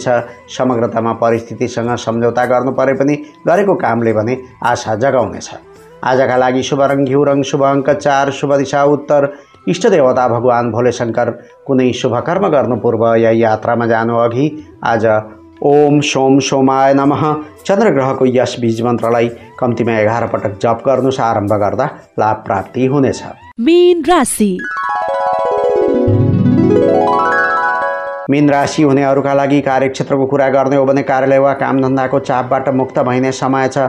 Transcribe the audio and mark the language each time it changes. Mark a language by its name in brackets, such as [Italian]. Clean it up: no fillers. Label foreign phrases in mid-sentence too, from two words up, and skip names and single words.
[Nepali] समग्रतामा परिस्थितिसँग सम्झौता गर्नु परे पनि गरेको कामले भने आशा जगाउनेछ। आजका लागि शुभ रङ घिउ रङ, शुभ अङ्क 4, शुभ दिशा उत्तर। इष्टदेवता भगवान भोले शङ्कर। कुनै शुभकर्म गर्नु पूर्व या यात्रामा जानु अघि आज [Sanskrit] ओम सोम सोमाय नमः [Nepali] चन्द्रग्रहको यस बीज मन्त्रलाई कम्तीमा 11 पटक जप गर्नुहोस्। आरम्भ गर्दा लाभ प्राप्ति हुनेछ। मीन राशि। मीन राशि हुनेहरूका लागि कार्यक्षेत्रको कुरा गर्ने हो भने कार्यालय वा कामधन्दाको चापबाट मुक्त भइने समय छ।